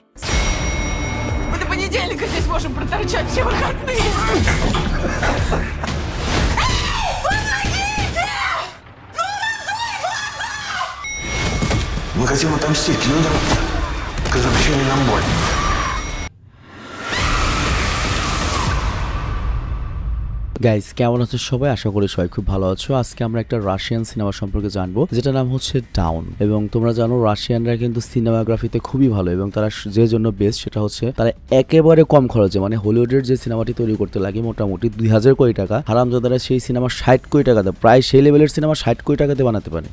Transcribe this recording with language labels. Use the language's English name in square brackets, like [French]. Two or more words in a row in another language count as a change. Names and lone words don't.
[Russian] Мы до понедельника здесь можем проторчать все выходные. Мы хотим отомстить людям, которые причинили нам боль. [Bangla] গাইস কেমন আছো সবাই? আশা করি সবাই খুব ভালো আছো। আজকে আমরা একটা রাশিয়ান সিনেমা সম্পর্কে জানবো, যেটা নাম হচ্ছে ডাউন। এবং তোমরা জানো রাশিয়ানরা কিন্তু সিনেমাগ্রাফিতে খুবই ভালো, এবং তারা যে জন্য বেস্ট সেটা হচ্ছে তারা একেবারে কম খরচে, মানে হলিউডের যে সিনেমাটি তৈরি করতে লাগে মোটামুটি 2000 কোটি টাকা, হারামজাদারা সেই সিনেমা 60 কোটি টাকাতে, প্রায় সেই লেভেলের সিনেমা 60 কোটি টাকাতে বানাতে পারে।